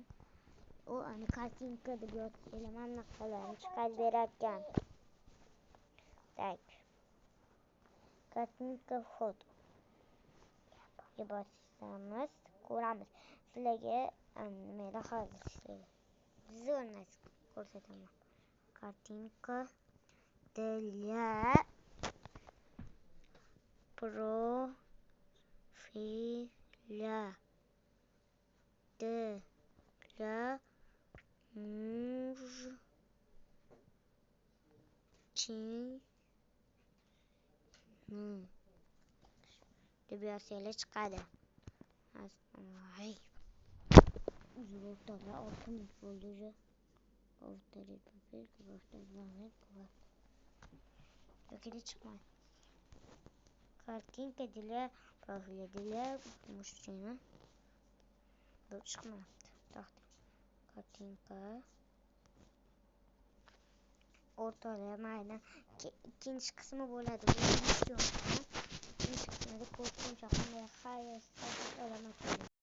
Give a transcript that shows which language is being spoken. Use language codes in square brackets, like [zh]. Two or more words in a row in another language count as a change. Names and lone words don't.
[uz] U ani kartinka deb yozsanglar mana bunaqalarni chiqarib berarkan. Tak. Kartinka foto. Bosamiz, ko'ramiz. Sizlarga nimalar hozir ishlaydi. Zo'r narsa ko'rsataman. Kartinka [ru] для профиля для mужчины [uz] deb yozsanglar chiqadi. Voy. Uzr o'rtoqlar, 6 minut bo'ldi уже. [ru] Повторить попытку, повторить квартал. [uz] Yo'qida chiqmaydi. [ru] Kartinka для профиля для мужчины. [uz] Bu chiqmayapti. To'xta. Kartinka. O'rtoqlar, mayli. Ikkinchi qismi bo'ladi. Bu video. Ikkinchi qismida ko'rishguncha qanday xayr, salomat bo'ling.